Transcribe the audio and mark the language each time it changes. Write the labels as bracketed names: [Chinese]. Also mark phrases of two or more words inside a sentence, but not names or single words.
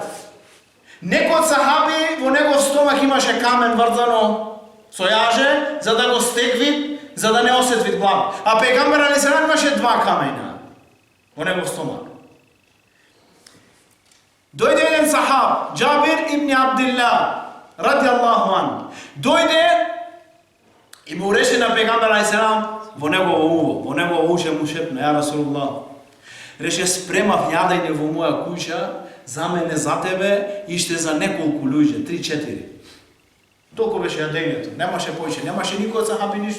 [Macedonian] Некој од сахаби во негов стомах имаше камен врзано со јаже, за да го стегви, за да не осети глад. А пегамбер алейхиселам имаше 2 камења во негов стомах. Дојде еден сахаб, Џабир ибн Абдилла, [Arabic] رضي الله عنه. [Macedonian] Дојде и му рече на пегамбер алейхиселам во негово уво, во негово уше му шепна, [Arabic] يا رسول الله. [Macedonian] Рече, спремав јадење во моја куќа, за мене, за тебе и ще за неколку луѓе, 3-4. Толку беше јадењето, немаше повеќе, немаше никој од сахаби ништо.